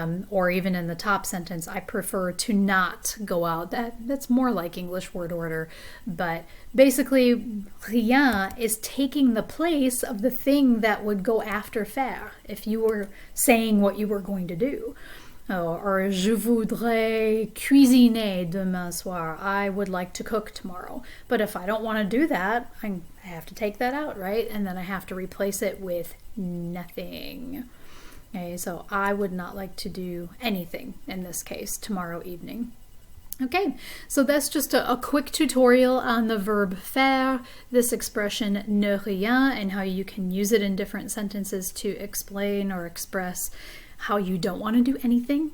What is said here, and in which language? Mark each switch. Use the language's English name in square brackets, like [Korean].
[English] Or even in the top sentence, I prefer to not go out. That's more like English word order. But basically, rien is taking the place of the thing that would go after faire if you were saying what you were going to do. [French] Or je voudrais cuisiner demain soir. [English] I would like to cook tomorrow. But if I don't want to do that, I have to take that out, right? And then I have to replace it with nothing. Okay, so I would not like to do anything in this case tomorrow evening. Okay, so that's just a quick tutorial on the verb faire, this expression ne rien, and how you can use it in different sentences to explain or express how you don't want to do anything.